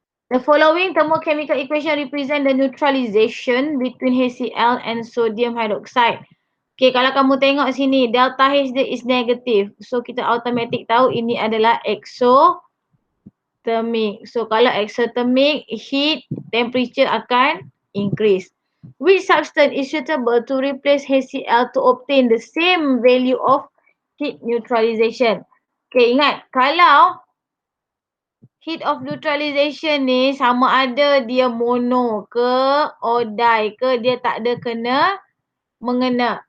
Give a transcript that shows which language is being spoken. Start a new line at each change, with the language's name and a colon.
English: The following thermochemical equation represent the neutralization between HCl and sodium hydroxide.
Malay: Okay, kalau kamu tengok sini, delta H dia
English: is negative.
Malay: So, kita automatic tahu ini adalah exothermic. So, kalau exothermic, heat temperature akan increase.
English: Which substance is suitable to replace HCl to obtain the same value of heat neutralization?
Malay: Okay, ingat, kalau heat of neutralization ni sama ada dia mono ke, odai ke, dia tak ada mengena.